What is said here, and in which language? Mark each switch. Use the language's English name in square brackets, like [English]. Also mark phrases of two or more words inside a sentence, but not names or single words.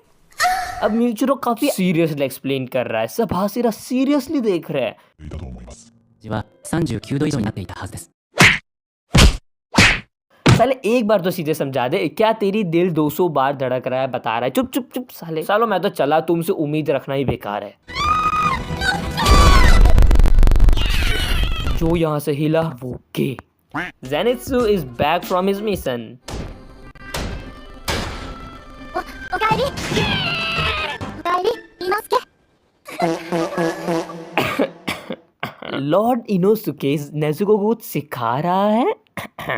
[Hindi] अब म्यूचिरो काफी [English] seriously explain [Hindi] कर रहा है, सब हासिरा सीरियसली देख रहे हैं। [Japanese] は39度以上になっていたはずです。 [Hindi] साले एक बार तो सीधे समझा दे, क्या तेरी दिल 200 बार धड़क रहा है बता रहा है। चुप सालो मैं तो चला, तुमसे उम्मीद रखना ही बेकार है। जो यहाँ से हिला वो गे। [English] Zenitsu is back from his mission. [Hindi] लॉर्ड इनोसुके नेजुको को कुछ सिखा रहा है।